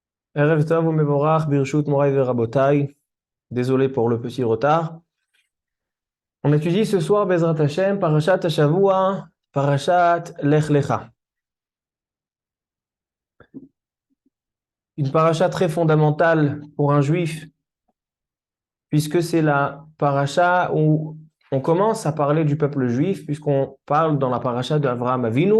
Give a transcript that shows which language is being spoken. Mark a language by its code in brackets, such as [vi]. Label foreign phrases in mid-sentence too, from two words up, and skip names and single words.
[he] ערב טוב ומבורך ברשות מוריי ורבותיי. [fr] Désolé pour le petit retard. On étudie ce soir [he] בעזרת השם, פרשת השבוע, פרשת לך לך. [fr] Une parasha très fondamentale pour un juif, puisque c'est la parasha où on commence à parler du peuple juif, puisqu'on parle dans la parasha d'Avraham Avinu.